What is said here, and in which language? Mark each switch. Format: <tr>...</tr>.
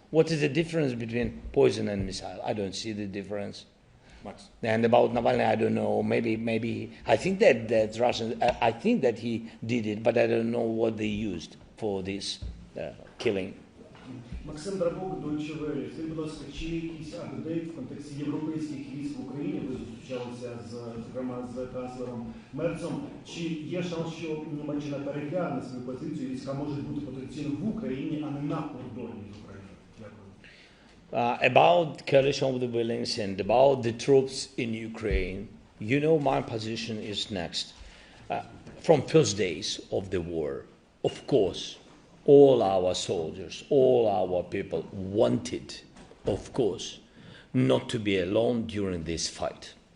<en>What is the difference between poison and missile? I don't see the difference. Max. And about Navalny, I don't know. Maybe I think that Russians. I think that he did it, but I don't know what they used for this killing.</en> <uk>Максим Драбок, Deutsche Welle. Скажіть, будь ласка, чи якісь апдейт в контексті європейських військ в Україні, ви зустрічалися зокрема з канцлером Мерцом, чи є шанс, що Німеччина перегляне свою позицію, війська можуть бути потенційно в Україні, а не на кордоні з Україною? Дякую.</uk> <en>About coalition of the willing and about the troops in Ukraine, you know my position is next. From first days of the war, of course, all our soldiers, all our people wanted, of course, not to be alone during this fight.</en>